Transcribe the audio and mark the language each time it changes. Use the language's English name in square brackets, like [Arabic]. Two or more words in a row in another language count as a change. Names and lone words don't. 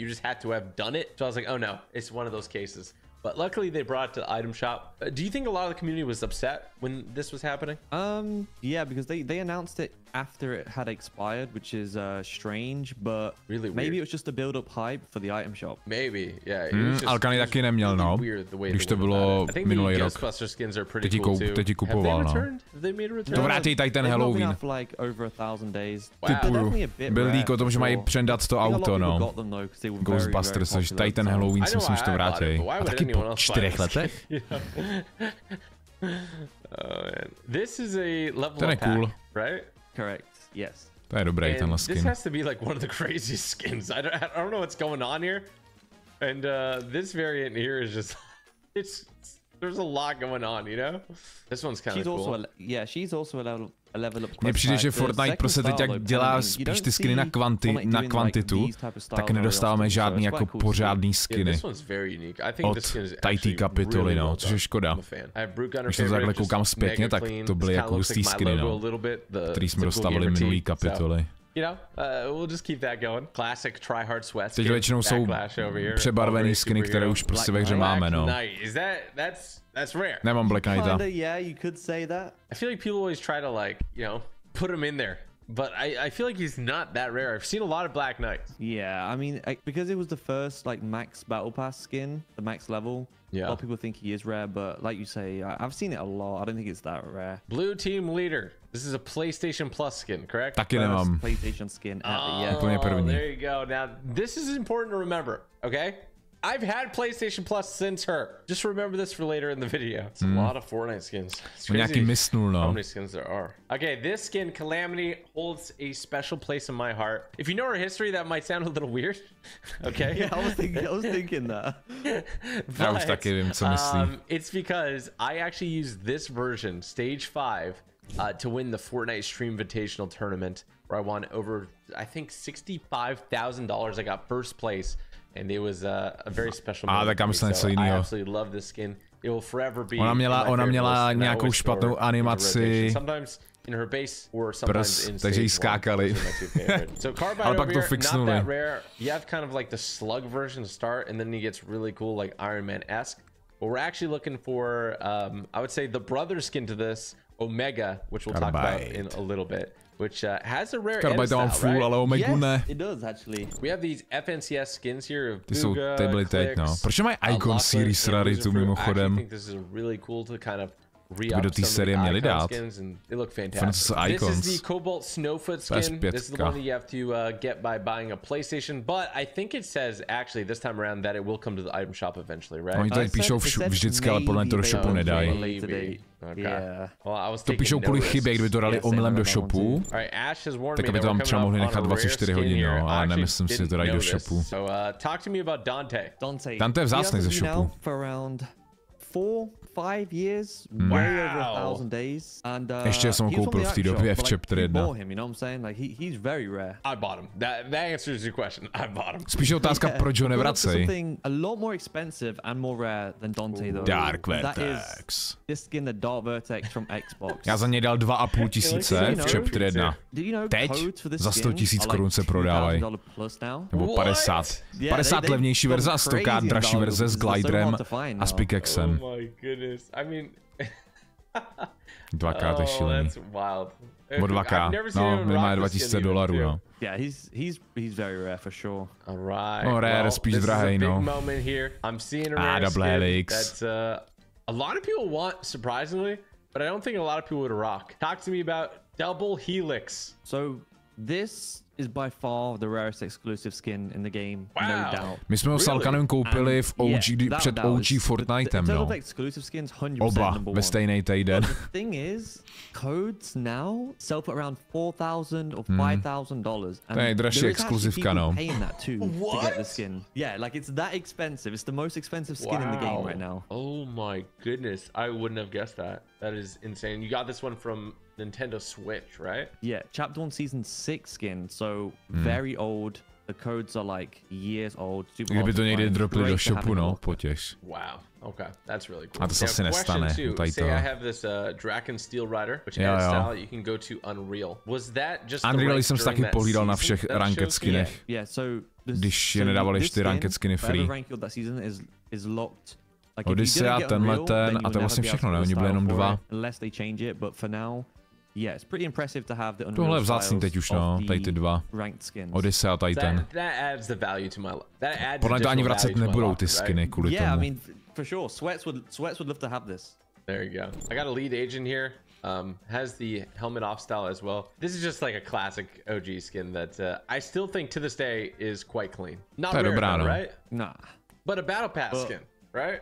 [English] You just had to have done it. So I was like, oh no, it's one of those cases. But luckily they brought it to the item shop. Do you think a lot of the community was upset when this was happening? Yeah, because they announced it after it had expired, which is strange, but really weird. Maybe it was just to build up hype for the item shop. Maybe, yeah. [Czech] Alkany taky neměl, no. Když to bylo minulý rok. Teď ji kupoval, no. To vrátí tady ten Halloween. Typuju. Byl lík o tom, že mají předat to auto, no. Ghostbusters, takže tady ten Halloween si myslím, že to vrátí. A taky po 4 letech? [English] This is a level up pack, right? Correct. Yes. [Czech] To je dobrý tenhle skin. [English] This has to be like one of the craziest skins. I don't know what's going on here. And this variant here is just there's a lot going on, you know? This one's kind of cool. She's also a level up. [Czech] Mně přijde, že Fortnite prostě teď jak dělá spíš ty skiny na kvantitu, tak nedostáváme žádný jako pořádný skiny od tajtý kapitoly, no, což je škoda. Když to takhle koukám zpětně, tak to byly jako hustý skiny, no, který jsme dostávali minulý kapitoly. [English] You know, we'll just keep that going. Classic try hard sweat. [Czech] Teď většinou jsou přebarvený skiny, které už prostě ve hře máme, no. [English] That's rare. [Czech] Nemám Black Knighta. [English] Yeah, you could say that. I feel like people always try to like, you know, put him in there. But I feel like he's not that rare. I've seen a lot of Black Knights. Yeah, I mean, because it was the first like max battle pass skin, the max level. Yeah. A lot of people think he is rare, but like you say, I've seen it a lot. I don't think it's that rare. Blue team leader. This is a PlayStation Plus skin, correct? [Czech] Taky nemám. [English] PlayStation skin ever, yeah. There you go. Now, this is important to remember, okay? I've had PlayStation Plus since her. Just remember this for later in the video. It's a lot of Fortnite skins. It's crazy how many skins there are. Okay, this skin, Calamity, holds a special place in my heart. If you know her history, that might sound a little weird. Okay? Yeah, I was thinking that. But, it's because I actually used this version, Stage 5, to win the Fortnite Stream Invitational Tournament, where I won over, I think, $65,000. I got first place. And it was a very special moment. So I absolutely love this skin. It will forever be. [Czech] Ona měla nějakou špatnou animaci. [English] Sometimes in her base or sometimes in [Czech] takže jí skákali. [English] So Carbide over here, not that rare. You have kind of like the slug version to start, and then he gets really cool, like Iron Man-esque. But we're actually looking for, I would say, the brother skin to this, Omega, which we'll talk about in a little bit. Which has a rare edit style, right? Yes, it does actually. We have these FNCS skins here of [Czech] Ty jsou byly teď, no. Proč mají Icon Series raritu mimochodem? [English] I think this is really cool to kind of [Czech] do té série měli dát. [English] They look fantastic. This is the Cobalt Snowfoot skin. This is the one that you have to get by buying a PlayStation. But I think it says actually this time around that it will come to the item shop eventually, right? [Czech] Oni tady píšou vždycky, ale podle mě to do shopu nedají. To píšou kvůli chybě, kdyby to dali omylem do shopu, tak aby to tam třeba mohli nechat 24 hodin, no, ale nemyslím si, že to dají do shopu. Dante je vzácný ze shopu. [English] 5 years, way over 1,000 days, and [Czech] ještě jsem ho koupil v té době v chapter 1. [English] You know what I'm saying? Like he's very rare. I bought him. That answers your question. I bought him. [Czech] Spíš je otázka, proč ho nevracej. [English] Something a lot more expensive and more rare than Dante though. Dark Vertex. This skin, the Dark Vertex from Xbox. [Czech] Já za něj dal 2,5 tisíce v chapter 1. Teď za 100 000 korun se prodávají. Nebo 50. 50 levnější verze a 100krát dražší verze s gliderem a s pickaxem. [English] Oh my goodness. I mean, [Czech] 2K je šílený. [English] That's wild. [Czech] Nebo 2K, no, minimálně $2,000, no. [English] Yeah, he's very rare for sure. All right. [Czech] No, rare, spíš drahej, no. [English] I'm seeing a rare double helix. That's a lot of people want, surprisingly, but I don't think a lot of people would rock. Talk to me about double helix. So this is by far the rarest exclusive skin in the game, no doubt. [Czech] My jsme ho s Alkanem koupili v OG, před OG Fortnitem, no. Oba ve stejný týden. [English] The thing is, codes now sell for around $4,000 or $5,000. [Czech] To je nejdražší exkluzivka, no. [English] To get the skin. Yeah, like it's that expensive. It's the most expensive skin in the game right now. Oh my goodness, I wouldn't have guessed that. That is insane. You got this one from Nintendo Switch, right? Yeah, Chapter 1 Season 6 skin, so very old. The codes are like years old. [Czech] Kdyby to někdy dropli do shopu, no, potěš. [English] Wow. Okay, that's really cool. [Czech] A to se asi nestane. [English] Say I have this Draken Steel Rider, which adds style. You can go to Unreal. Was that just [Czech] Unreal jsem taky pohlídal na všech ranked skinech. [English] Yeah, so [Czech] když je nedávali ty ranked skiny free. Odyssea, tenhle ten, a to je vlastně všechno, ne? Oni byli jenom 2. Tohle je vzácný teď už, no, tady ty 2. Odyssea, tady ten. Podle mě to ani vracet nebudou ty skiny kvůli tomu. [English] Yeah, I mean, for sure, Sweats would love to have this. There you go. I got a lead agent here. Has the helmet off style as well. This is just like a classic OG skin that I still think to this day is quite clean. Not rare, right? Nah. But a battle pass skin. Right?